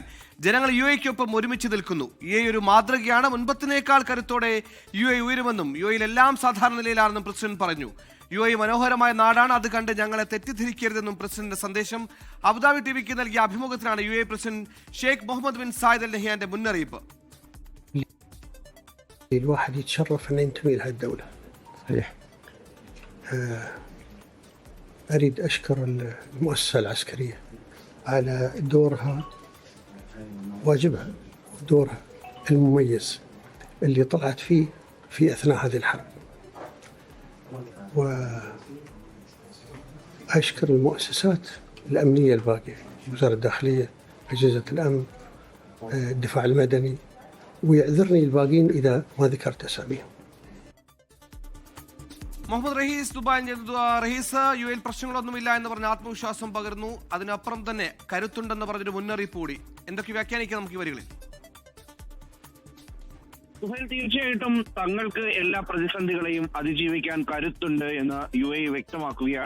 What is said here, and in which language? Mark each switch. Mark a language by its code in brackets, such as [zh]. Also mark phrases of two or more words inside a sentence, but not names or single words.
[ml] ജനങ്ങൾ UAEക്കൊപ്പം ഒരുമിച്ച് നിൽക്കുന്നു. UAE ഒരു മാതൃകയാണ്. മുൻപത്തിനേക്കാൾ കരുത്തോടെ UAE ഉയരുമെന്നും UAEയിൽ എല്ലാം സാധാരണ നിലയിലാണെന്നും പ്രസിഡന്റ് പറഞ്ഞു. UAE മനോഹരമായ നാടാണ്, അത് കണ്ട് ഞങ്ങളെ തെറ്റിദ്ധരിക്കരുതെന്നും പ്രസിഡന്റിന്റെ സന്ദേശം. അബുദാബി TVക്ക് നൽകിയ അഭിമുഖത്തിലാണ് UAE പ്രസിഡന്റ് ഷെയ്ഖ് മുഹമ്മദ് ബിൻ സായിദ് അൽ നഹിയാന്റെ മുന്നറിയിപ്പ്. [ar] الواحد يتشرف أن ينتمي لهذه الدولة. صحيح. أريد أشكر المؤسسة العسكرية على دورها، واجبها ودورها المميز اللي طلعت فيه في أثناء هذه الحرب. وأشكر المؤسسات الأمنية الباقية، وزارة الداخلية، أجهزة الأمن، الدفاع المدني، ويعذرني الباقين إذا ما ذكرت أساميهم. [ml] മുഹമ്മദ് റഹീസ് ദുബായ് റഹീസ് UAE പ്രശ്നങ്ങളൊന്നുമില്ല എന്ന് പറഞ്ഞ ആത്മവിശ്വാസം പകർന്നു. അതിനപ്പുറം തന്നെ കരുത്തുണ്ടെന്ന് പറഞ്ഞൊരു മുന്നറിയിപ്പ് കൂടി. എന്തൊക്കെ വ്യാഖ്യാനിക്കാം നമുക്ക് ഈ വരികളിൽ? തീർച്ചയായിട്ടും തങ്ങൾക്ക് എല്ലാ പ്രതിസന്ധികളെയും അതിജീവിക്കാൻ കരുത്തുണ്ട് എന്ന് UAE വ്യക്തമാക്കുകയാണ്.